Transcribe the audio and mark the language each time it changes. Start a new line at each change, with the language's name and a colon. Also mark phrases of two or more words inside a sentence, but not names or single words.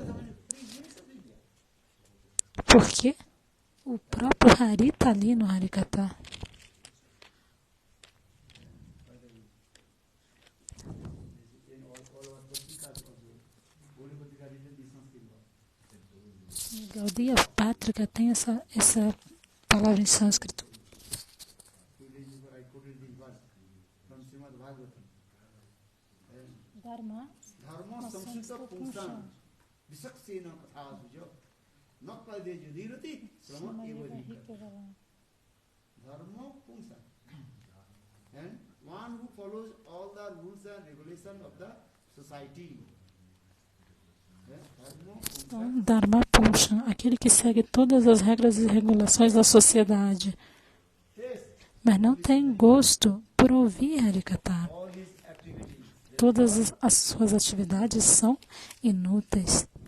Portuguese: Porque o próprio Hari está ali no Harikatha. Gaudiya Pátrika tem essa palavra em sânscrito.
Sanskrit: Dharma samsita pungsam visaksena kathaduja nakpade judirati srama evahi dharma pungsam.
English: And one who follows all the rules and regulations of the society.
Portuguese: Então,
Sanskrit: Dharma Pungsam,
Portuguese: aquele que segue todas as regras e regulações da sociedade, mas não tem gosto por ouvir Harikatha. Todas as suas atividades são inúteis.